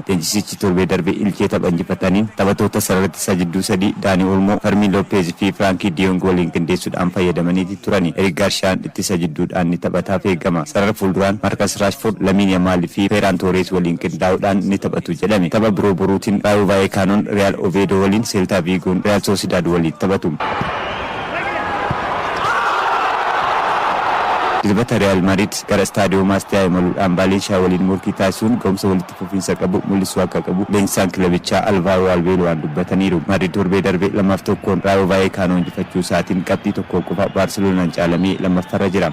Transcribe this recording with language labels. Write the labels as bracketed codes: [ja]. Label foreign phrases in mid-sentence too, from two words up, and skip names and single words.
[om] Leenjisichi torbee darbe Ilchee tapha injifataniin taphattoota sararratti sajidduu sadii Dani Olmo, Fermin Lopez fi Frankie de Jong waliin qindeessuudhaan fayyadamanii turani. Eric Garcia itti sajidduudhaan ni taphataaf eegama. Sarara fuulduraan Marcus Rashford, Lamine Yamal fi Ferran Torres waliin qindaa'uudhaan ni taphatu jedhame. Tapha biroo boruutiin Rayo Vallecano Real Oviedo waliin, Celta Vigo Real Sociedad waliin taphatu. Dilbata Real Madrid gara Stadio Mastia imaluudhaan Valencia waliin morkii taasisuun ga'umsa walitti fufiinsa qabu mul'isuu akka qabu leenjisaan kilabichaa Alvaro Arbeloaan dubbataniiru. Madrid torbee darbe 2-1 Rayo Vallecano injifachuu isaatiin qabxii tokko qofa Barcelonaan caalamee lammaffarra jira.